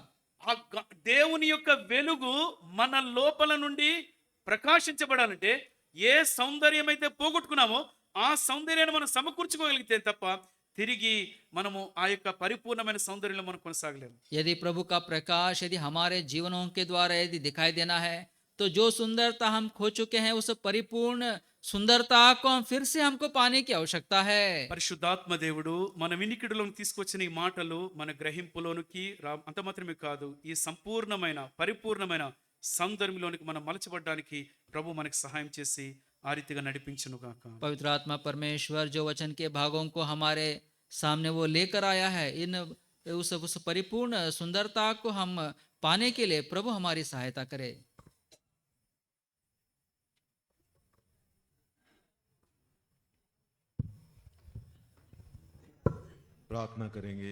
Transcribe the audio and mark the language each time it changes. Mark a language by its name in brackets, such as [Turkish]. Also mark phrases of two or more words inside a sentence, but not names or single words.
[Telugu] దేవుని యొక్క వెలుగు మన లోపల నుండి ప్రకాశించబడాలంటే, ఏ సౌందర్యం అయితే పోగొట్టుకున్నామో ఆ సౌందర్యాన్ని మనం సమకూర్చుకోగలిగితే తప్ప తిరిగి మనము ఆ యొక్క పరిపూర్ణమైన సౌందర్యంలో మనం కొనసాగలేము. [Hindi] यदि प्रभु का प्रकाश यदि हमारे जीवनों के द्वारा यदि दिखाई देना है, तो जो सुंदरता हम खो चुके हैं, उस परिपूर्ण सुंदरता को हम फिर से हमको पाने की आवश्यकता है। [Telugu] పరిశుద్ధాత్మ దేవుడు మన వినికిడిలోకి తీసుకొచ్చిన ఈ మాటలు మన గ్రహింపులోనికి అంత మాత్రమే కాదు, ఈ సంపూర్ణమైన పరిపూర్ణమైన సౌందర్యంలోనికి మనం మలచబడడానికి ప్రభు మనకి సహాయం చేసి ఆ రీతిగా నడిపించును గాక. [Hindi] पवित्र आत्मा परमेश्वर जो वचन के भागों को हमारे सामने वो लेकर आया है, इन उस परिपूर्ण सुंदरता को हम पाने के लिए प्रभु हमारी सहायता करे। प्रार्थना करेंगे।